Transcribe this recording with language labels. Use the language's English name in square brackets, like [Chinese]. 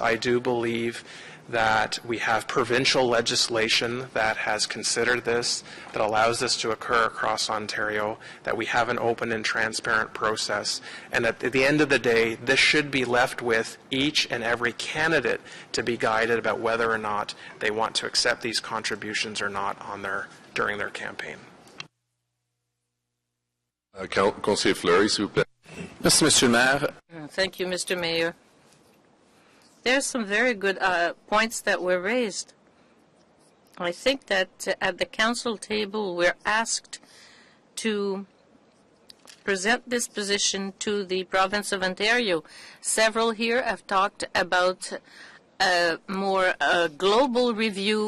[English] I do believe that we have provincial legislation that has considered this, that allows this to occur across Ontario, that we have an open and transparent process, and at the end of the day, this should be left with each and every candidate to be guided about whether or not they want to accept these contributions or not during their campaign. [French] Conseiller Fleury, s'il vous plaît. Merci, Monsieur le Maire. [English] Thank you, Mr. Mayor. There are some very good points that were raised. I think that at the council table we're asked to present this position to the province of Ontario. Several here have talked about a more global review.